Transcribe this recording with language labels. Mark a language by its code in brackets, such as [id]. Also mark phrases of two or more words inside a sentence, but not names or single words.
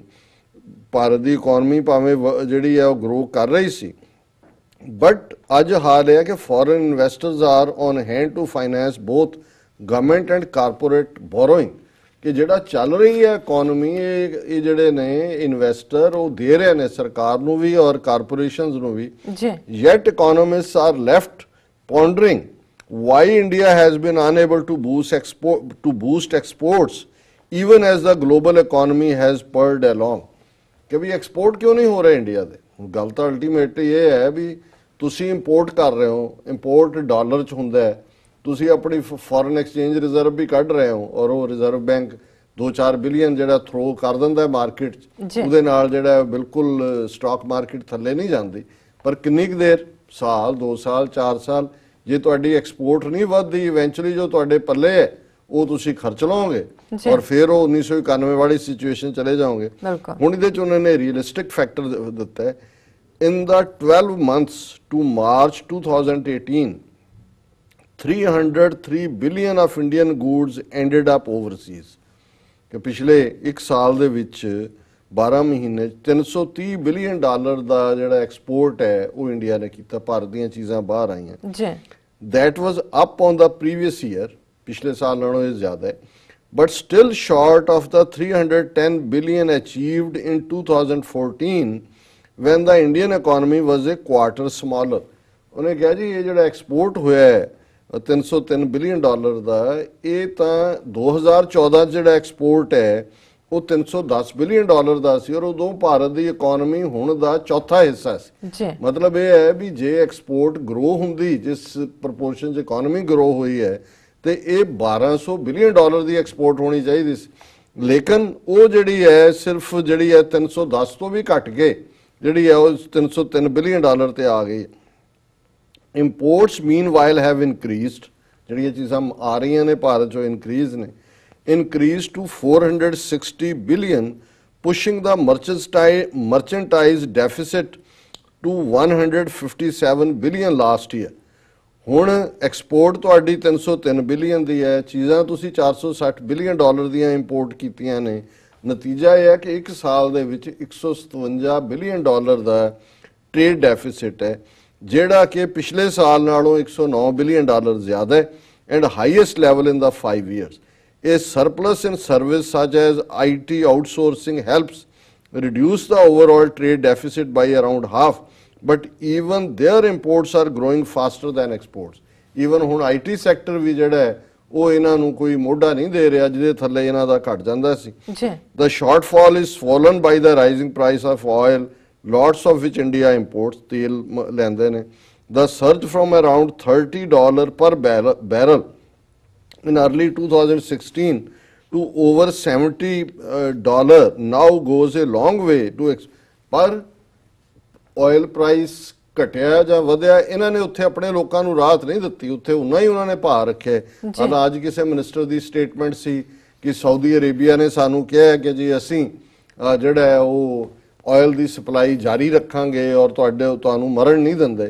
[pa] ਭਾਰਤ ਦੀ ਇਕਨੋਮੀ ਭਾਵੇਂ ਜਿਹੜੀ ਹੈ ਉਹ ਗਰੋ ਕਰ ਰਹੀ ਸੀ, ਬਟ ਅੱਜ ਹਾਲ ਇਹ ਹੈ ਕਿ [en] foreign investors are on hand to finance both government and corporate borrowing. [pa] ਕਿ ਜਿਹੜਾ ਚੱਲ ਰਹੀ ਹੈ ਇਕਨੋਮੀ, ਇਹ ਜਿਹੜੇ ਨੇ ਇਨਵੈਸਟਰ ਉਹ ਦੇ ਰਹੇ ਨੇ ਸਰਕਾਰ ਨੂੰ ਵੀ ਔਰ ਕਾਰਪੋਰੇਸ਼ਨਸ ਨੂੰ ਵੀ। [en] yet economists are left pondering why India has been unable to boost exports even as the global economy has purred along। [pa] ਕਿ ਵੀ ਐਕਸਪੋਰਟ ਕਿਉਂ ਨਹੀਂ ਹੋ ਰਿਹਾ ਇੰਡੀਆ ਦੇ? ਗੱਲ ਤਾਂ ਅਲਟੀਮੇਟਲੀ ਇਹ ਹੈ ਵੀ ਤੁਸੀਂ ਇੰਪੋਰਟ ਕਰ ਰਹੇ ਹੋ, [en] import dollar [pa] 'ਚ ਹੁੰਦਾ ਹੈ, ਤੁਸੀਂ ਆਪਣੀ [en] foreign exchange reserve [pa] ਵੀ ਕੱਢ ਰਹੇ ਹੋ ਔਰ ਉਹ ਰਿਜ਼ਰਵ ਬੈਂਕ 2-4 ਬਿਲੀਅਨ ਜਿਹੜਾ ਥਰੋ ਕਰ ਦਿੰਦਾ ਮਾਰਕੀਟ 'ਚ, ਉਹਦੇ ਨਾਲ ਜਿਹੜਾ ਬਿਲਕੁਲ [en] stock market [pa] ਥੱਲੇ ਨਹੀਂ ਜਾਂਦੀ। ਪਰ ਕਿੰਨੀ ਕੁ ਦੇਰ, ਸਾਲ 2 ਸਾਲ 4 ਸਾਲ, ਜੇ ਤੁਹਾਡੀ ਐਕਸਪੋਰਟ ਨਹੀਂ ਵੱਧਦੀ ਇਵੈਂਚੁਅਲੀ ਜੋ ਤੁਹਾਡੇ ਪੱਲੇ ਹੈ ਉਹ ਤੁਸੀਂ ਖਰਚ ਲਓਗੇ ਔਰ ਫਿਰ ਉਹ 1991 ਵਾਲੀ ਸਿਚੁਏਸ਼ਨ ਚਲੇ ਜਾਓਗੇ। ਹੁਣ ਇਹਦੇ 'ਚ ਉਹਨਾਂ ਨੇ [en] realistic factor [pa] ਦਿੱਤਾ ਹੈ। [en] in the 12 months to March 2018 303 billion of Indian goods ended up overseas। [pa] ਕਿ ਪਿਛਲੇ 1 ਸਾਲ ਦੇ ਵਿੱਚ 12 ਮਹੀਨੇ 330 [en] billion dollar [pa] ਦਾ ਜਿਹੜਾ ਐਕਸਪੋਰਟ ਹੈ ਉਹ ਇੰਡੀਆ ਨੇ ਕੀਤਾ, ਭਾਰਤ ਦੀਆਂ ਚੀਜ਼ਾਂ ਬਾਹਰ ਆਈਆਂ। [en] That was up on the previous year, [pa] ਪਿਛਲੇ ਸਾਲ ਨਾਲੋਂ ਇਹ ਜ਼ਿਆਦਾ ਹੈ, [en] but still short of the 310 billion achieved in 2014 when the Indian economy was a quarter smaller। [pa] ਉਹਨੇ ਕਿਹਾ ਜੀ ਇਹ ਜਿਹੜਾ ਐਕਸਪੋਰਟ ਹੋਇਆ ਹੈ 303 [en] billion dollar [pa] ਦਾ, ਇਹ ਤਾਂ 2014 ਜਿਹੜਾ ਐਕਸਪੋਰਟ ਹੈ ਉਹ 310 [en] billion dollar [pa] ਦਾ ਸੀ ਔਰ ਉਦੋਂ ਭਾਰਤ ਦੀ ਇਕਨੋਮੀ ਹੁਣ ਦਾ ਚੌਥਾ ਹਿੱਸਾ ਸੀ। ਮਤਲਬ ਇਹ ਹੈ ਵੀ ਜੇ [en] export grow [pa] ਹੁੰਦੀ ਜਿਸ ਪ੍ਰਪੋਰਸ਼ਨ 'ਚ [en] economy grow [pa] ਹੋਈ ਹੈ ਤੇ ਇਹ 1200 [en] billion dollar [pa] ਦੀ ਐਕਸਪੋਰਟ ਹੋਣੀ ਚਾਹੀਦੀ ਸੀ, ਲੇਕਿਨ ਉਹ ਜਿਹੜੀ ਹੈ ਸਿਰਫ ਜਿਹੜੀ ਹੈ 310 ਤੋਂ ਵੀ ਘਟ ਕੇ ਜਿਹੜੀ ਹੈ ਉਹ 303 [en] billion dollar [pa] ਤੇ ਆ ਗਈ। [en] imports meanwhile have increased, [pa] ਜਿਹੜੀਆਂ ਚੀਜ਼ਾਂ ਆ ਰਹੀਆਂ ਨੇ ਭਾਰਤ 'ਚੋਂ ਇਨਕਰੀਜ਼ ਨੇ, [en] increased to 460 billion, pushing the merchandise deficit to 157 billion last year। [pa] ਹੁਣ ਐਕਸਪੋਰਟ ਤੁਹਾਡੀ 303 ਬਿਲੀਅਨ ਦੀ ਹੈ, ਚੀਜ਼ਾਂ ਤੁਸੀਂ 460 [en] billion dollar [pa] ਦੀਆਂ ਇੰਪੋਰਟ ਕੀਤੀਆਂ ਨੇ। ਨਤੀਜਾ ਇਹ ਹੈ ਕਿ 1 ਸਾਲ ਦੇ ਵਿੱਚ 157 [en] billion dollar [pa] ਦਾ [en] trade deficit [pa] ਹੈ, ਜਿਹੜਾ ਕਿ ਪਿਛਲੇ ਸਾਲ ਨਾਲੋਂ 109 [en] billion dollar [pa] ਜ਼ਿਆਦਾ ਹੈ [en] and highest level in the 5 years. A surplus in service such as IT outsourcing helps reduce the overall trade deficit by around half, but even their imports are growing faster than exports। [pa] Even ਹੁਣ [en] IT sector [pa] ਵੀ ਜਿਹੜਾ ਹੈ ਉਹ ਇਹਨਾਂ ਨੂੰ ਕੋਈ ਮੋਢਾ ਨਹੀਂ ਦੇ ਰਿਹਾ, ਜਿਹਦੇ ਥੱਲੇ ਇਹਨਾਂ ਦਾ ਘਟ ਜਾਂਦਾ ਸੀ। [en] The shortfall is swollen by the rising price of oil, lots of which India imports, [pa] ਤੇਲ ਲੈਂਦੇ ਨੇ। [en] The surge from around $30 per barrel in early 2016 to over $70 now goes a long way to [pa] ਪਰ [en] oil price [pa] ਘਟਿਆ ਜਾਂ ਵਧਿਆ, ਇਹਨਾਂ ਨੇ ਉੱਥੇ ਆਪਣੇ ਲੋਕਾਂ ਨੂੰ ਰਾਹਤ ਨਹੀਂ ਦਿੱਤੀ, ਉੱਥੇ ਉਨਾ ਹੀ ਉਹਨਾਂ ਨੇ ਭਾਅ ਰੱਖਿਆ। ਅੱਜ ਕਿਸੇ ਮਿਨਿਸਟਰ ਦੀ ਸਟੇਟਮੈਂਟ ਸੀ ਕਿ ਸਾਊਦੀ ਅਰੇਬੀਆ ਨੇ ਸਾਨੂੰ ਕਿਹਾ ਕਿ ਜੀ ਅਸੀਂ ਜਿਹੜਾ ਹੈ ਉਹ ਆਇਲ ਦੀ ਸਪਲਾਈ ਜਾਰੀ ਰੱਖਾਂਗੇ ਔਰ ਤੁਹਾਨੂੰ ਮਰਨ ਨਹੀਂ ਦਿੰਦੇ।